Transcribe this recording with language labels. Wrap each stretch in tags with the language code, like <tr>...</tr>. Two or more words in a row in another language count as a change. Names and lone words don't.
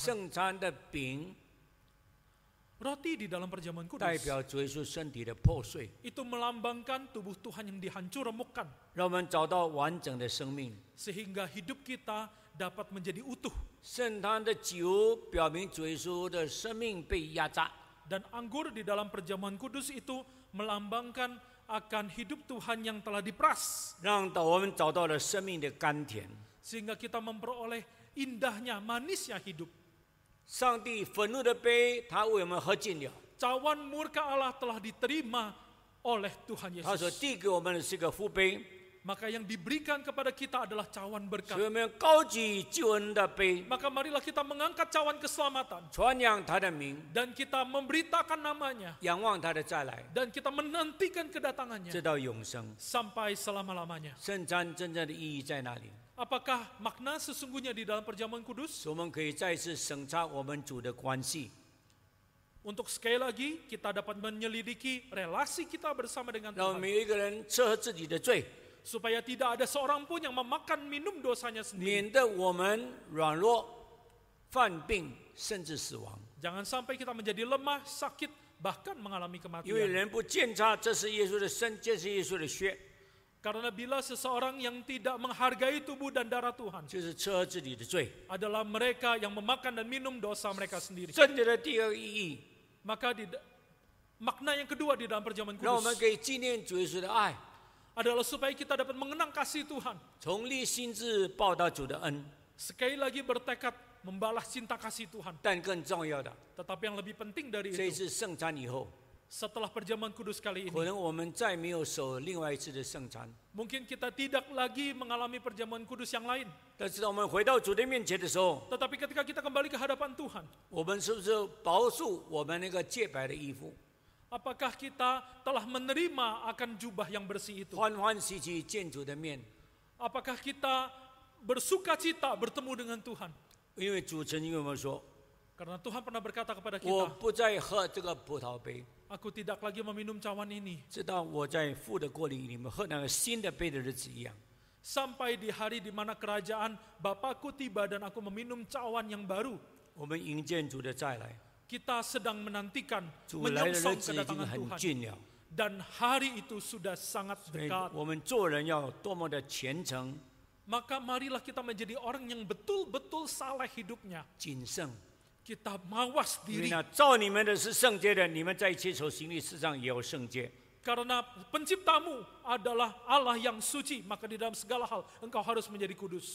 <zh>圣餐的饼</zh> <id>Roti di dalam perjamuan</id> <zh>代</zh> <id>kudus</id> <zh>表主耶稣身体的破碎，</zh> <id>itu melambangkan tubuh Tuhan yang dihancur remukkan</id> <zh>让我们找到完整的生命。</zh> <id>sehingga hidup kita dapat menjadi utuh.</id> <zh>圣餐的酒表明主耶稣的生命被压榨，</zh> <id>Dan anggur di dalam perjamuan kudus itu melambangkan akan hidup Tuhan yang telah diperas</id> <zh>让我们找到了生命的甘甜。</zh> <id>sehingga kita memperoleh indahnya, manisnya hidup.</id> <zh>上帝愤怒的杯，他为我们喝尽了。</zh> <id>Cawan murka Allah telah diterima oleh Tuhan</id> <zh>他所</zh> <id>Yesus.</id> <zh>递给我们的是个福杯，</zh> <id>Maka yang diberikan kepada kita adalah cawan</id> <zh>所以</zh> <id>berkat.</id> <zh>我们高举救恩的杯，</zh> <id>Maka marilah kita mengangkat cawan keselamatan</id> <zh>传扬他的名，</zh> <id>dan kita memberitakan namanya</id> <zh>仰望他的再来，</zh> <id>dan kita menantikan kedatangannya</id> <zh>直到永生。</zh> <id>sampai selama-lamanya.</id> <zh>圣餐真正的意义在哪里？</zh> <id>Apakah makna sesungguhnya di dalam perjamuan kudus?</id> <zh>我们可以再次审查我们主的关系，</zh> <id>Untuk sekali lagi kita dapat menyelidiki relasi kita bersama dengan</id> <zh>让我们</zh> <id>Tuhan.</id> <zh>每一个人吃喝自己的罪，</zh> <id>Supaya tidak ada seorang pun yang memakan minum dosanya sendiri.</id> <zh>免得我们软弱、犯病，甚至死亡。</zh> <id>Jangan sampai kita menjadi lemah, sakit, bahkan mengalami</id> <zh>因为</zh> <id>kematian.</id> <zh>人不鉴察这是耶稣的身，这是耶稣的血，</zh> <id>Karena bila seseorang yang tidak menghargai tubuh dan darah Tuhan</id> <zh>就是吃喝自己的罪。</zh> <id>adalah mereka yang memakan dan minum dosa mereka sendiri.</id> <zh>真正的第二个意义，</zh> <id>Maka makna yang kedua di dalam perjamuan</id> <zh>让我们</zh> <id>kudus</id> <zh>可以纪念主耶稣的爱，</zh> <id>adalah supaya kita dapat mengenang kasih Tuhan.</id> <zh>从立心志报答主的恩。</zh> <id>Sekali lagi bertekad membalas cinta kasih Tuhan.</id> <zh>但更重要的，</zh> <id>Tetapi yang lebih penting dari</id> <zh>这一</zh> <id>itu,</id> <zh>次圣餐以后，</zh> <id>setelah perjamuan kudus kali</id> <zh>可</zh> <id>ini,</id> <zh>能我们再没有守另外一次的圣餐。</zh> <id>mungkin kita tidak lagi mengalami perjamuan kudus yang lain.</id> <zh>但是当我们回到主的面前的时候，</zh> <id>Tetapi ketika kita kembali ke hadapan Tuhan,</id> <zh>我们是不是保守我们那个洁白的衣服，</zh> <id>apakah kita telah menerima akan jubah yang bersih itu?</id> <zh>欢欢喜喜见主的面？</zh> <id>Apakah kita bersuka cita bertemu dengan Tuhan?</id> <zh>因为主曾经跟我们说，</zh> <id>Karena Tuhan pernah berkata kepada</id> <zh>我</zh> <id>kita,</id> <zh>不再喝这个葡萄杯，</zh> <id>aku tidak lagi meminum cawan ini</id> <zh>直到我在父的国里面喝那个新的杯的日子一样。</zh> <id>sampai di hari di mana kerajaan Bapakku tiba dan aku meminum cawan yang baru.</id> <zh>我们迎接主的再来，</zh> <id>Kita sedang menantikan</id> <zh>主来的日</zh> <id>menyongsong</id> <zh>子已经</zh> <id>kedatangan</id> <zh>很</zh> <id>Tuhan</id> <zh>近了。</zh> <id>dan hari itu sudah sangat</id> <zh>所以</zh> <id>dekat.</id> <zh>我们做人要多么的虔诚、</zh> <id>Maka marilah kita menjadi orang yang betul-betul saleh hidupnya.</id> <zh>谨慎。</zh> <id>Kita mawas</id> <zh>因为</zh> <id>diri</id> <zh>呢，造你们的是圣洁的，你们在一切所行的事上也有圣洁。</zh> <id>karena penciptamu adalah Allah yang suci, maka di dalam segala hal engkau harus menjadi kudus.</id>